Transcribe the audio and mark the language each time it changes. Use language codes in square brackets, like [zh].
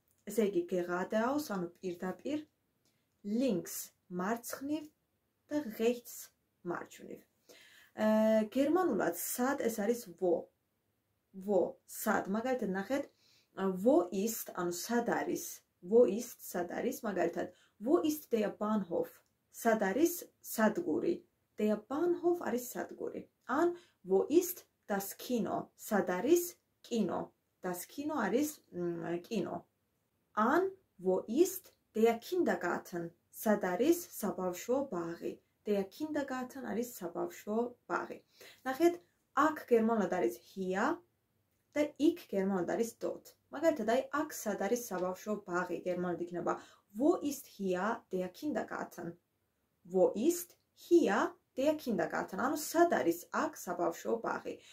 [ka] ესე იგი geradeaus, ანუ პირდაპირ, links მარცხნივ და rechts მარჯვნივ. გერმანულად სად ეს არის wo. Wo, სად. მაგალითად ნახეთ, [de] wo ist, [ka] ანუ სად არის. [de] Wo ist, [ka] სად არის, მაგალითად, [de] wo ist der Bahnhof? [ka] სად არის სადგური. Der Bahnhof არის სადგური. [de] ან wo ist das Kino? [ka] სად არის კინო. Das Kino არის კინო. [de] ან wo ist der Kindergarten? [ka] სად არის საბავშვო ბაღი. Der Kindergarten არის საბავშვო ბაღი. ნახეთ, აქ გერმანულად არის hier და იქ გერმანულად არის dort. მაგალითად, აი აქ სად არის საბავშვო ბაღი, გერმანულად იქნება [de] wo ist hier der Kindergarten? Wo ist hier der Kindergarten? [ka] ანუ სად არის აქ საბავშვო ბაღი.